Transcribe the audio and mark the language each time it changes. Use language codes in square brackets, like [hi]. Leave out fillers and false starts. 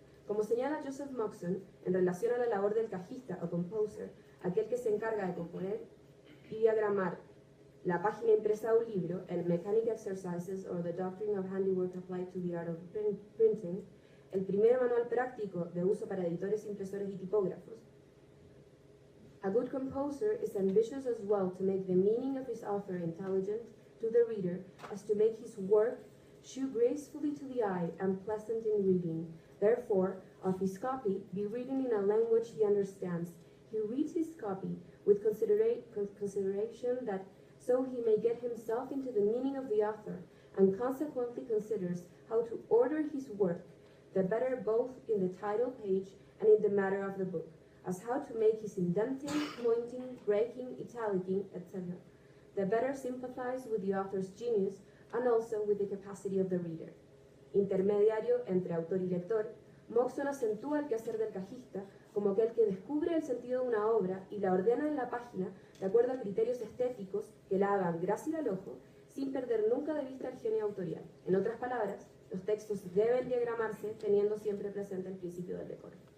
[es] Como señala Joseph Moxon, en relación a la labor del cajista o composer, aquel que se encarga de componer y diagramar la página impresa de un libro, el Mechanic Exercises or the Doctrine of Handiwork Applied to the Art of Printing, el primer manual práctico de uso para editores, impresores y tipógrafos. [en] A good composer is ambitious as well to make the meaning of his author intelligent to the reader as to make his work shew gracefully to the eye and pleasant in reading. Therefore, of his copy, be written in a language he understands. He reads his copy with consideration that so he may get himself into the meaning of the author, and consequently considers how to order his work, the better both in the title page and in the matter of the book, as how to make his indenting, pointing, breaking, italicing, etc., the better sympathize with the author's genius and also with the capacity of the reader. [es] Intermediario entre autor y lector, Moxon acentúa el quehacer del cajista como aquel que descubre el sentido de una obra y la ordena en la página de acuerdo a criterios estéticos que la hagan grácil al ojo, sin perder nunca de vista el genio autorial. En otras palabras, los textos deben diagramarse teniendo siempre presente el principio del decoro.